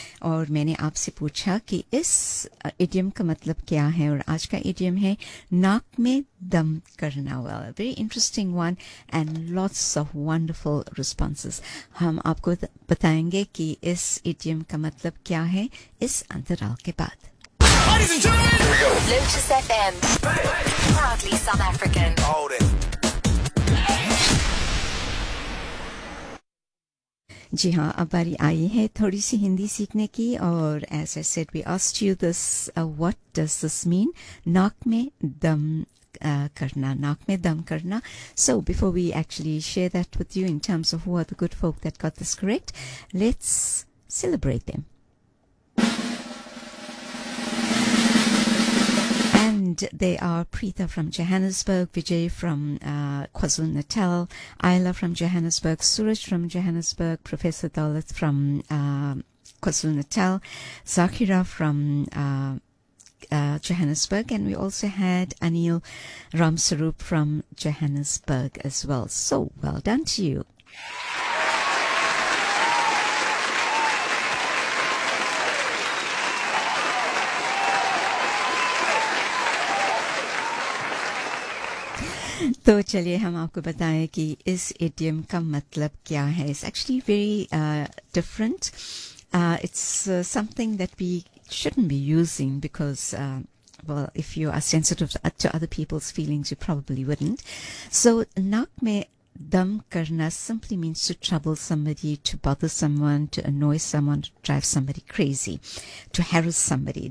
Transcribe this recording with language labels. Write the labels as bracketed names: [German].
[Hindi] और मैंने आपसे पूछा कि इस इडियम का मतलब क्या है, और आज का इडियम है नाक में दम करना. [English] Well, very interesting one and lots of wonderful responses. [Hindi] हम आपको बताएंगे कि इस इडियम का मतलब क्या है इस अंतराल के बाद. [English] Lotus FM, proudly South African. Hold it. [Hindi] जी हाँ, अब बारी आई है थोड़ी सी हिंदी सीखने की. [English] और as I said, we asked you this, what does this mean? [Hindi] नाक में दम करना, नाक में दम करना. [English] So before we actually share that with you in terms of who are the good folk that got this correct, let's celebrate them. And they are Preetha from Johannesburg, Vijay from KwaZulu-Natal, Ayla from Johannesburg, Suraj from Johannesburg, Professor Dalit from KwaZulu-Natal, Zakira from Johannesburg, and we also had Anil Ramsarup from Johannesburg as well. So, well done to you. [Hindi] तो चलिए हम आपको बताएं कि इस idiom का मतलब क्या है. [English] It's actually very different. It's something that we shouldn't be using because, well, if you are sensitive to other people's feelings, you probably wouldn't. So, [Hindi] नाक में दम करना [English] simply means to trouble somebody, to bother someone, to annoy someone, to drive somebody crazy, to harass somebody.